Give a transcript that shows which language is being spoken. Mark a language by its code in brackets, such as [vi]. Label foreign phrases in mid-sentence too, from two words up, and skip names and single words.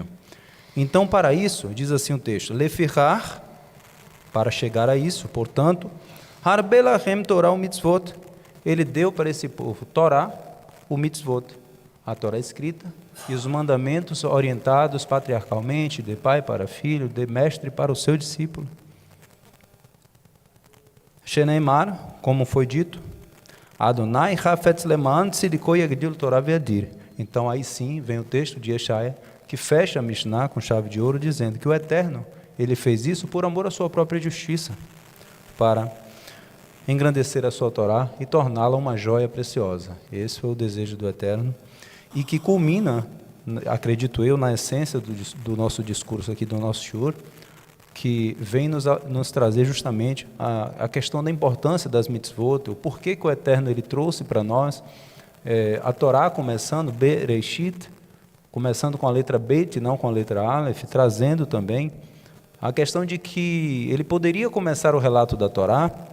[pt] Então, para isso, diz assim o texto, lefirrar, para chegar a isso, portanto, [he] הרבה להם תורה ומצוות, [pt] ele deu para esse povo Torá, o mitzvot, a Torá escrita, e os mandamentos orientados patriarcalmente, de pai para filho, de mestre para o seu discípulo. Sheneimar, como foi dito, [he] אדוני חפץ למען צדקו יגדיל תורה ויאדיר. [pt] Então aí sim vem o texto de Yeshaya, que fecha a Mishnah com chave de ouro, dizendo que o Eterno, ele fez isso por amor à sua própria justiça, para engrandecer a sua Torá e torná-la uma joia preciosa. Esse foi o desejo do Eterno, e que culmina, acredito eu, na essência do nosso discurso aqui, do nosso shiur, que vem nos trazer justamente a questão da importância das mitzvot, o porquê que o Eterno ele trouxe para nós a Torá, começando Bereshit, começando com a letra Bet, não com a letra Aleph, trazendo também a questão de que ele poderia começar o relato da Torá